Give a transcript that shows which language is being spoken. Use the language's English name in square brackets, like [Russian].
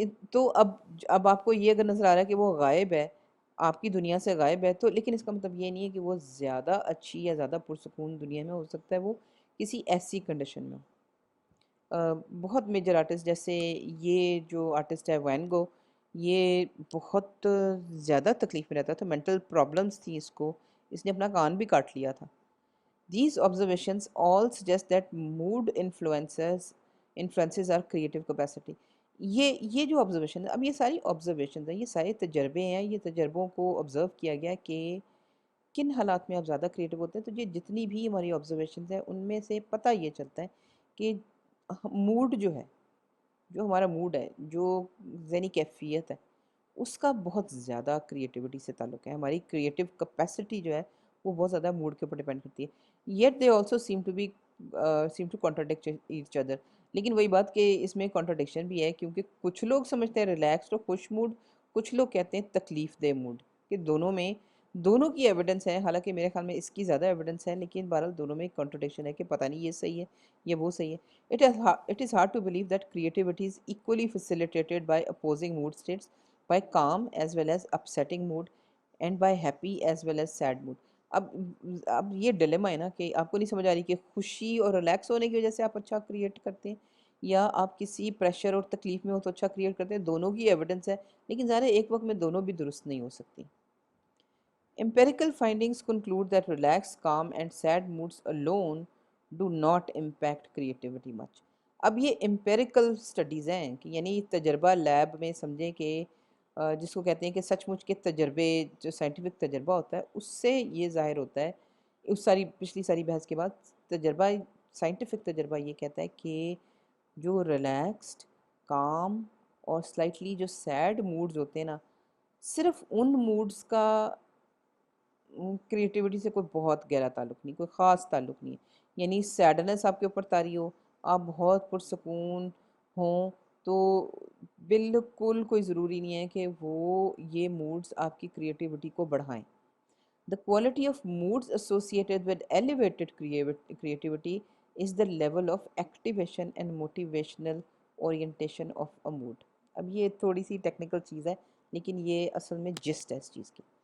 [Urdu] تو اب آپ کو یہ اگر نظر آ رہا ہے کہ وہ غائب ہے، آپ کی دنیا سے غائب ہے، تو لیکن اس کا مطلب یہ نہیں ہے کہ وہ زیادہ اچھی یا زیادہ پرسکون دنیا میں ہو سکتا ہے وہ کسی ایسی کنڈیشن میں ہو. بہت میجر آرٹسٹ جیسے یہ جو آرٹسٹ ہے وین گو، یہ بہت زیادہ تکلیف میں رہتا تھا، مینٹل پرابلمس تھیں اس کو، اس نے اپنا کان بھی کاٹ لیا تھا. [English] These observations all suggest that mood influences our creative capacity. [Urdu] یہ جو آبزرویشن ہے، اب یہ ساری آبزرویشنز ہیں، یہ سارے تجربے ہیں، یہ تجربوں کو آبزرو کیا گیا کہ کن حالات میں آپ زیادہ کریٹو ہوتے ہیں. تو یہ جتنی بھی ہماری آبزرویشنز ہیں ان میں سے پتہ یہ چلتا ہے کہ موڈ جو ہے، جو ہمارا موڈ ہے، جو ذہنی کیفیت ہے، اس کا بہت زیادہ کریٹیوٹی سے تعلق ہے. ہماری کریٹیو کیپیسٹی جو ہے وہ بہت زیادہ موڈ کے اوپر ڈیپینڈ کرتی ہے. [English] Yet they also seem to contradict each other. [Urdu] لیکن وہی بات کہ اس میں کانٹراڈکشن بھی ہے، کیونکہ کچھ لوگ سمجھتے ہیں ریلیکسڈ اور خوش موڈ، کچھ لوگ کہتے ہیں تکلیف دہ موڈ، کہ دونوں کی ایویڈنس ہے. حالانکہ میرے خیال میں اس کی زیادہ ایویڈنس ہے، لیکن بہرحال دونوں میں کانٹراڈکشن ہے کہ پتہ نہیں یہ صحیح ہے یا وہ صحیح ہے. [English] It is hard to believe that creativity is equally facilitated by opposing mood states, by calm as well as upsetting mood, and by happy as well as sad mood. [Urdu] اب یہ ڈیلیما ہے نا کہ آپ کو نہیں سمجھ آ رہی کہ خوشی اور ریلیکس ہونے کی وجہ سے آپ اچھا کریٹ کرتے ہیں، یا آپ کسی پریشر اور تکلیف میں ہو تو اچھا کریٹ کرتے ہیں. دونوں کی ایویڈنس ہے، لیکن ظاہر ہے ایک وقت میں دونوں بھی درست نہیں ہو سکتی. [English] Empirical findings conclude that relaxed, calm, and sad moods alone do not impact creativity much. [Urdu] اب یہ امپیریکل سٹڈیز ہیں کہ یعنی تجربہ لیب میں سمجھیں کہ جس کو کہتے ہیں کہ سچ مچ کے تجربے، جو سائنٹیفک تجربہ ہوتا ہے اس سے یہ ظاہر ہوتا ہے. اس پچھلی ساری بحث کے بعد سائنٹیفک تجربہ یہ کہتا ہے کہ جو ریلیکسڈ، کام اور سلائٹلی جو سیڈ موڈز ہوتے ہیں نا، صرف ان موڈز کا کریٹیوٹی سے کوئی بہت گہرا تعلق نہیں، کوئی خاص تعلق نہیں ہے. یعنی سیڈنس آپ کے اوپر طاری ہو، آپ بہت پرسکون ہوں، تو بالکل کوئی ضروری نہیں ہے کہ وہ یہ موڈز آپ کی کریٹیوٹی کو بڑھائیں. [English] The quality of moods associated with elevated creativity is the level of activation and motivational orientation of a mood. [Urdu] اب یہ تھوڑی سی ٹیکنیکل چیز ہے، لیکن یہ اصل میں جسٹ ہے اس چیز کی.